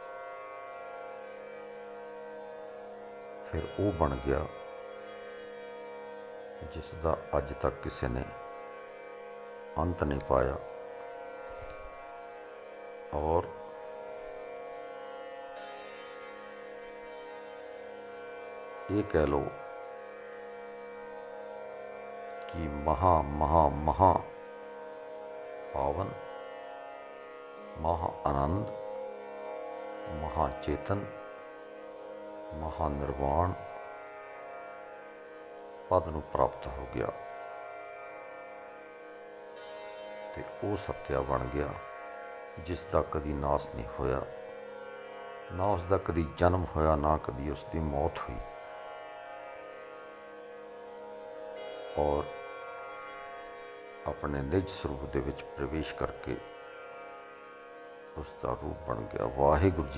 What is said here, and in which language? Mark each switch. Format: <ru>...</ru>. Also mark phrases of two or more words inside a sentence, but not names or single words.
<pa>ਫਿਰ ਉਹ ਬਣ ਗਿਆ ਜਿਸ ਦਾ ਅੱਜ ਤੱਕ ਕਿਸੇ ਨੇ ਅੰਤ ਨਹੀਂ ਪਾਇਆ। ਔਰ ਇਹ ਕਹਿ ਲਓ</pa> <hi>कि महा महा महा पावन, महा आनंद, महाचेतन, महानिर्वाण पद</hi> <pa>ਨੂੰ ਪ੍ਰਾਪਤ ਹੋ ਗਿਆ ਤੇ ਉਹ ਸੱਤਿਆ ਬਣ ਗਿਆ ਜਿਸ ਦਾ ਕਦੀ ਨਾਸ ਨਹੀਂ ਹੋਇਆ, ਨਾ ਉਸ ਦਾ ਕਦੀ ਜਨਮ ਹੋਇਆ, ਨਾ ਕਦੀ ਉਸ ਦੀ ਮੌਤ ਹੋਈ। ਔਰ ਆਪਣੇ ਨਿੱਜ ਸਰੂਪ ਦੇ ਵਿੱਚ ਪ੍ਰਵੇਸ਼ ਕਰਕੇ ਉਸ ਦਾ ਰੂਪ ਬਣ ਗਿਆ।</pa>